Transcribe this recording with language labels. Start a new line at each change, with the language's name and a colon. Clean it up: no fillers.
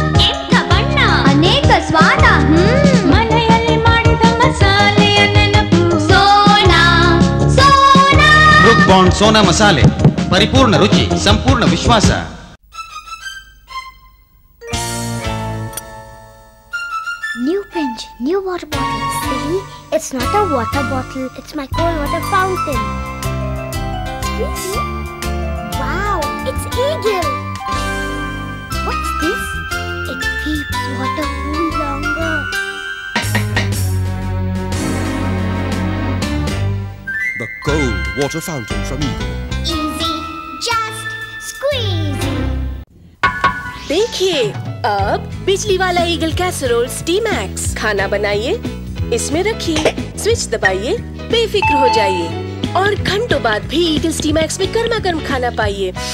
Kannada: ಏಕ ಬಣ್ಣ ಅನೇಕ ಸ್ವಾದ, ಮನೆಯಲ್ಲಿ ಮಾಡಿದ ಮಸಾಲೆಯ ನೆನಪು, ಸೋನಾ ಸೋನಾ. ಬ್ರೂಕ್ ಬಾಂಡ್ ಸೋನಾ ಮಸಾಲೆ, ಪರಿಪೂರ್ಣ ರುಚಿ, ಸಂಪೂರ್ಣ ವಿಶ್ವಾಸ.
English: New pinch, new water bottle. See, it's not a water bottle, it's my cold water fountain. Squeezy. Wow, it's Eagle. What's this? It keeps water cool longer. The cold water fountain from Eagle. Easy, just squeezy.
Hindi: देखिए, अब बिजली वाला eagle casserole स्टीमैक्स। खाना बनाइए, इसमें रखिए, switch दबाइए, बेफिक्र हो जाइए। और घंटों बाद भी ईगल स्टीमैक्स में गर्मा गर्म खाना पाइए।